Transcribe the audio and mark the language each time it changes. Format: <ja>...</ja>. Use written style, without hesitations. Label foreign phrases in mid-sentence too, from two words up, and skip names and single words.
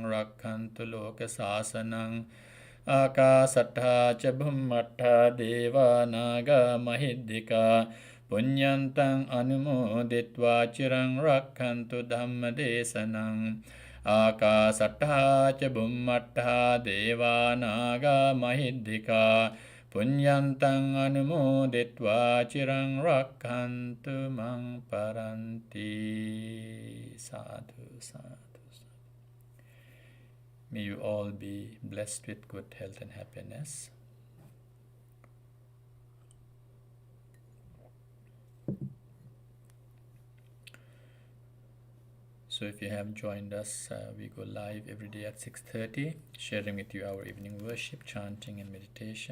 <pi>රක්ඛන්තු ලෝක සාසනං ආකාසට්ඨා ච බුම්මට්ඨා දේවා නාග මහිද්దికා පුඤ්ඤන්තං අනුමෝදිත්වා චිරං රක්ඛන්තු ධම්මදේශනං ආකාසට්ඨා ච බුම්මට්ඨා දේවා නාග මහිද්దికා පුඤ්ඤන්තං අනුමෝදිත්වා චිරං රක්ඛන්තු මං පරන්ති සාදු සාදු.</pi> <en>May you all be blessed with good health and happiness. So if you have joined us, we go live every day at 6:30, sharing with you our evening worship, chanting and meditation.</en>